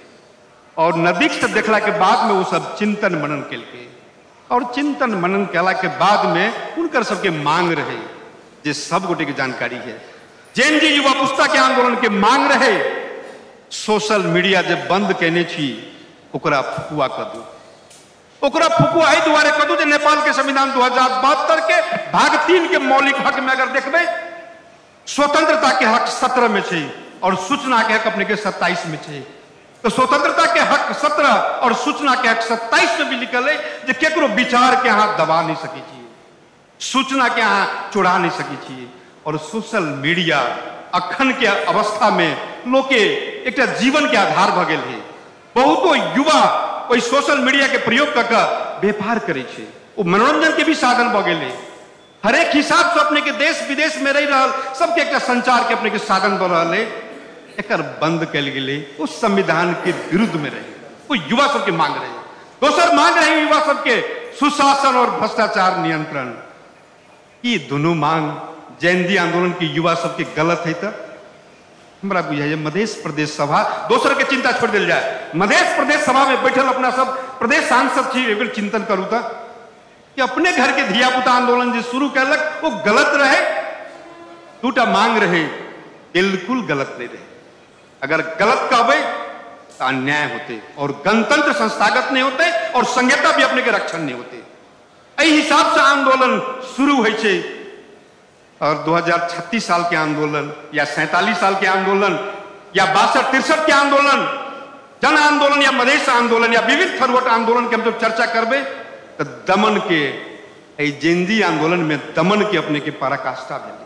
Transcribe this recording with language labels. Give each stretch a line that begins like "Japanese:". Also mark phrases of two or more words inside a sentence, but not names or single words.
Maithili: और नजदीक से देखला के बाद में वो सब चिंतन मनन के और चिंतन मनन केला के बाद में उनकर सबके मांग रहे जे सब गोटे की जानकारी है। जेएनजी युवा पुस्ता के आंदोलन के मांग रहे
English: social media
Maithili: जब बंद कहने छी ओकरा फुकुआ कर दू, ओकरा फुकुआ ही दुआरे कर दू जे नेपाल के संविधान 2072 के भाग 3 के मौलिक हक में अगर देखबे स्वतंत्रता के हक 17 में छे और सूचना के हक अपने के 27 में छे, तो स्वतंत्रता के हक 17 और सूचना के हक 27 में भी लिखल है जे केकरो विचार के हाथ दबा नहीं सकी छी, सूचना के हाथ चुरा नहीं सकी छी। और
English: social media
Maithili: अखन के अवस्था में लोग के एक जीवन के आधार भ गेल है। बहुतो युवा ओई
English: social media
Maithili: के प्रयोग करके व्यापार करे छे, वो मनोरंजन के भी साधन भ गेल है। हर एक हिसाब से अपने के देश विदेश में रह रहल सबके एक संचार के अपने के साधन भ रहल है, एकर बंद कल गेले वो संविधान के विरुद्ध में रहे, वो युवा सबके मांग रहे। दोसर मांग रहे युवा सबके सुशासन और भ्रष्टाचार नियंत्रण। ये दोनों मांग जेएनजी आंदोलन के युवा सबके गलत है तो हमरा बुझाइए मध्य प्रदेश सभा दोसर के चिंता छोड़ दिल जाए, मध्य प्रदेश सभा में बैठल अपना सब प्रदेश सांसद छी एक बेर चिंतन करू तो कि अपने घर के धिया पुता आंदोलन जो शुरू कैलक वो गलत रहे, दूटा मांग रहे बिल्कुल गलत नहीं रहे। अगर गलत कहबे तो अन्याय होते और गणतंत्र संस्थागत नहीं होते और संहिता भी अपने के रक्षण नहीं होते। एहि हिसाब से आंदोलन शुरू होइ छे और 2036 साल के आंदोलन या 47 साल के आंदोलन या 62-63 के आंदोलन, जन आंदोलन या मधेश आंदोलन या विविध फरवट आंदोलन के हम जब चर्चा करबे तो दमन के जेएनजी आंदोलन में दमन के अपने के पराकाष्ठा भेले।